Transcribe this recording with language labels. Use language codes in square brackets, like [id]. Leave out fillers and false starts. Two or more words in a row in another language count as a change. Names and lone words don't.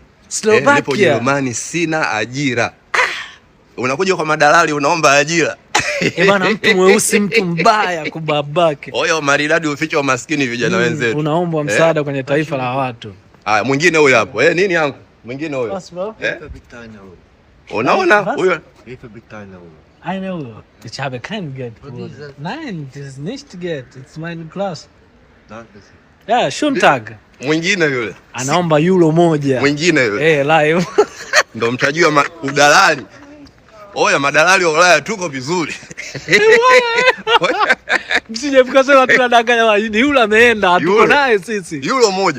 [sw] Nipo Jerumani, sina ajira. Unakuja kwa madalali unaomba ajira. Bana, mtu mweusi, mtu mbaya kubabake. Oya, maridadi ufiche wa maskini vijana wenzetu. Unaomba msaada kwenye taifa la watu. Haya, mwingine huyo hapo. Nini yangu? Mwingine huyo. Unaona huyo? [de] Eine Uhr. Ich habe kein Geld. Nein, das ist nicht Geld. It's meine Klasse. Ja, schönen Tag. [sw] Mwingine yule. Anaomba euro 1. Mwingine yule. Live. Ndio mtajua udalali. Oya, madalali wa Ulaya tuko vizuri. Msije mkasema tunadanganya, ni yule ameenda, tuko naye sisi. Euro 1.